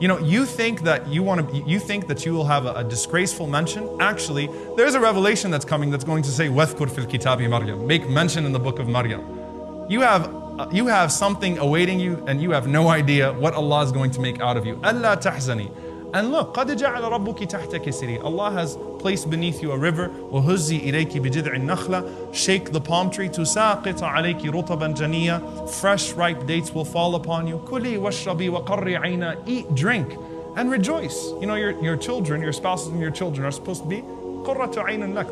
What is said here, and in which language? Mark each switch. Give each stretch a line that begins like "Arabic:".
English: You know, you think that you will have a disgraceful mention. Actually, there's a revelation that's coming that's going to say,
Arabic: وَاذْكُرْ فِي الْكِتَابِ مَرْيَمْ.
English: Make mention in the book of Maryam. You have something awaiting you, and you have no idea what Allah is going to make out of you.
Arabic: أَلَّا تَحْزَنِي.
English: And look,
Arabic: قَدْ جَعَلَ رَبُّكِ تَحْتَكِ سَرِيًّا.
English: Allah has placed beneath you a river.
Arabic: وَهُزِّي إِلَيْكِ بِجِذْعِ النَّخْلَةِ.
English: Shake the palm tree.
Arabic: تُسَاقِطَ عَلَيْكِ رُطَبًا جَنِيًّا.
English: Fresh ripe dates will fall upon you.
Arabic: كُلِي وَاشْرَبِي وَقَرِّ عَيْنًا.
English: Eat, drink, and rejoice. You know, your children, your spouses and your children are supposed to be
Arabic: قُرَّةُ عَيْنٍ لَكَ.